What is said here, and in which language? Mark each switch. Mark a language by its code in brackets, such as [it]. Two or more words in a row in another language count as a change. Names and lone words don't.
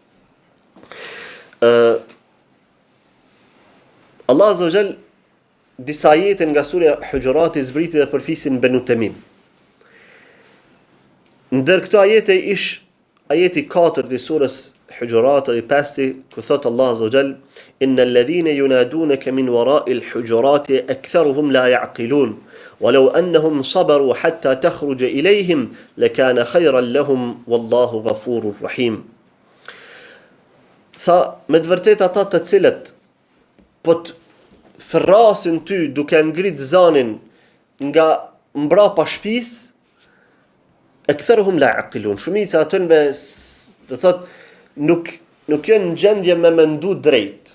[sq] Allah [ar] عز وجل [sq] disa ajete nga surja Hujurat i zbriti dhe për fisin Banu Tamim. Ndër këto ajete ish ajeti 4 i surës Hujurat i 5, ku thot [ar] الله عز وجل: "إن الذين ينادونك من وراء الحجرات أكثرهم لا يعقلون ولو أنهم صبروا حتى تخرج إليهم لكان خيرا لهم والله غفور رحيم." [sq] Sa me të vërtetë ata të cilët po të ferrasin ty duke ngrit zanin nga mbrapa shtëpisë, [ar] أكثرهم لا يعقلون. [sq] Shumica atyre do thot nuk nuk janë në gjendje me mendu drejt.